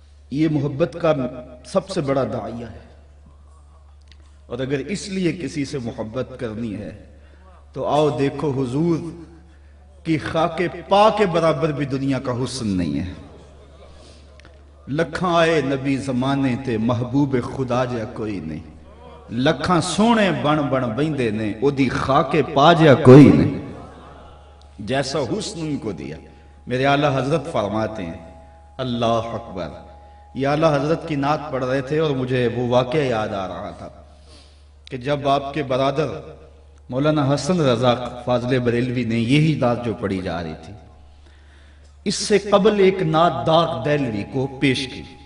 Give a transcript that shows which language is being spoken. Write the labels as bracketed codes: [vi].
[ur] یہ محبت کا سب سے بڑا داعیہ ہے. اور اگر اس لیے کسی سے محبت کرنی ہے تو آؤ دیکھو حضور کی خاک پا کے برابر بھی دنیا کا حسن نہیں ہے. [pa] لکھاں آئے نبی زمانے تے محبوب خدا جا کوئی نہیں. لکھاں سونے بن بن بیندے نے او دی خاک پا جا کوئی نہیں. [ur] جیسا حسن ان کو دیا. میرے اعلیٰ حضرت فرماتے ہیں اللہ اکبر. یہ اعلیٰ حضرت کی نعت پڑھ رہے تھے اور مجھے وہ واقعہ یاد آ رہا تھا کہ جب آپ کے برادر مولانا حسن رضا فاضل بریلوی نے یہی نعت جو پڑھی جا رہی تھی، اس سے قبل ایک نعت داغ دہلوی کو پیش کی.